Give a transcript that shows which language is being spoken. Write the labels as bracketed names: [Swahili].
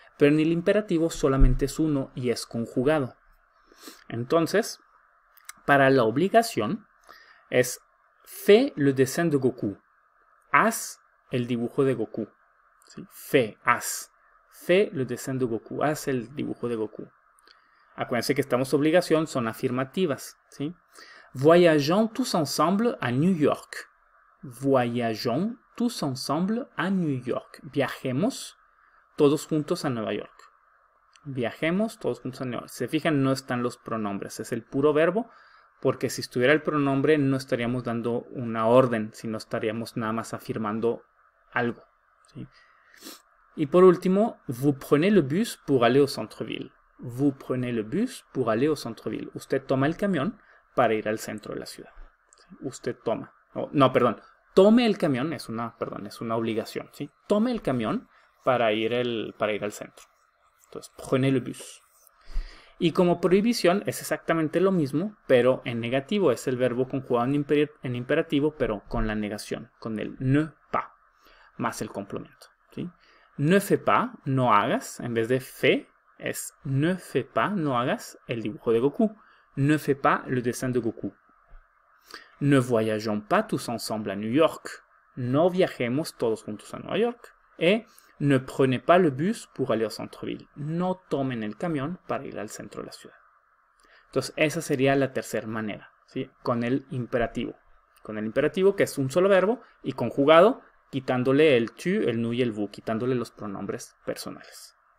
[Spanish] Pero en el imperativo solamente es uno y es conjugado. Entonces, para la obligación es [French] fais le dessin de Goku. [Spanish] Haz el dibujo de Goku. ¿Sí? Haz. [French] Fais le dessin de Goku. [Spanish] Haz el dibujo de Goku. Acuérdense que estamos obligación, son afirmativas. ¿Sí? [French] Voyageons tous ensemble à New York. Voyageons tous ensemble à New York. [Spanish] Viajemos todos juntos a Nueva York. Viajemos todos juntos a Nueva York. Si se fijan, no están los pronombres, es el puro verbo, porque si estuviera el pronombre no estaríamos dando una orden, sino estaríamos nada más afirmando algo. ¿Sí? Y por último, [French] vous prenez le bus pour aller au centre-ville. Vous prenez le bus pour aller au centre-ville. [Spanish] Usted toma el camión para ir al centro de la ciudad. ¿Sí? Usted toma. Tome el camión, es una obligación. ¿Sí? Tome el camión para ir al centro. Entonces, [French] prenez le bus. [Spanish] Y como prohibición es exactamente lo mismo, pero en negativo. Es el verbo conjugado en imperativo, pero con la negación, con el ne pas, más el complemento. ¿Sí? [French] Ne fais pas, [Spanish] no hagas, en vez de fais, es [French] ne fais pas, [Spanish] no hagas el dibujo de Goku. [French] Ne fais pas le dessin de Goku. Ne voyageons pas tous ensemble à New York. [Spanish] No viajemos todos juntos a Nueva York. [French] Ne prenez pas le bus pour aller au centre-ville. [Spanish] No tomen el camión para ir al centro de la ciudad. Entonces, esa sería la tercera manera, ¿sí? Con el imperativo. Con el imperativo, que es un solo verbo, y conjugado, quitándole el tu, el nous y el vous, quitándole los pronombres personales.